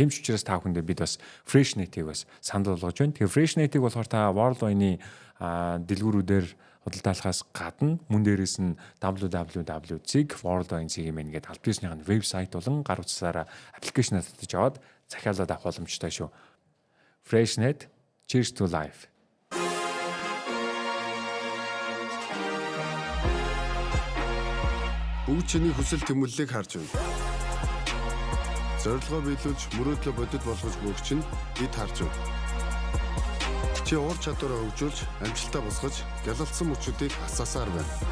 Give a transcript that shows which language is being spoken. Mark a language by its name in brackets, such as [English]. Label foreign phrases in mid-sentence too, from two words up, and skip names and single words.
[Mongolian] Тийм ч учраас та бүхэндээ бид бас Freshnet-ийг бас санал болгож байна. Тэгэхээр Freshnet-ийг болохоор та World Wine-ы дэлгүүрүүдээр худалдаалахаас гадна мөн дээрээс нь www.worldwine.cg гэдэг аль биесийн вебсайт болон гар утсаараа аппликейшн татаж аваад захиалаад авах боломжтой шүү. Freshnet, [English] cheers to life. [Mongolian] Бүгд чиний хүсэл тэмүүллийг харж байна. Зорилгоо биелүүлж мөрөөдлөө бодит болгож бүгд чинь бид харж байна. Чи ур чадвараа хөгжүүлж, амжилтаа босгож, гялалцсан мөчүүдийг асаасаар байна.